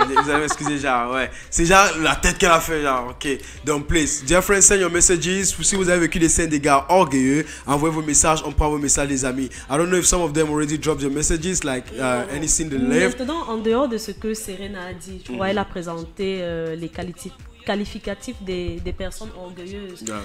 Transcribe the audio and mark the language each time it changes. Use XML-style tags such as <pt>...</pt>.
<fr>Vous allez m'excuser, genre, ouais. C'est genre la tête qu'elle a fait, genre, ok.</fr> <en>Donc, please, dear friends, send your messages.</en> <fr>Si vous avez vécu des scènes des gars orgueilleux, envoyez vos messages, on prend vos messages, les amis.</fr> <en>I don't know if some of them already dropped their messages, like anything they left.</en> <fr>Maintenant, en dehors de ce que Serena a dit, tu vois, elle a présenté les qualificatifs des personnes orgueilleuses.</fr>